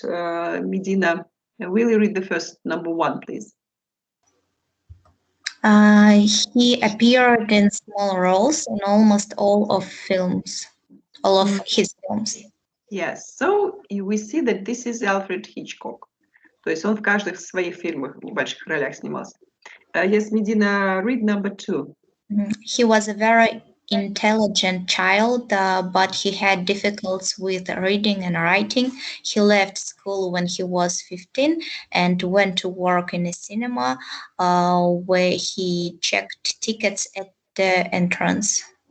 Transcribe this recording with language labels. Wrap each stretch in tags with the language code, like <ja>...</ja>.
<en>Medina, will you read the first number 1, please? He appeared in small roles in almost all of his films. Yes, so we see that this is Alfred Hitchcock.</en> <ru>То есть он в каждых своих фильмах в небольших ролях снимался.</ru> <en>Yes, Medina, read number 2. He was a very intelligent child, but he had difficulties with reading and writing. He left school when he was 15 and went to work in a cinema where he checked tickets at the entrance.</en>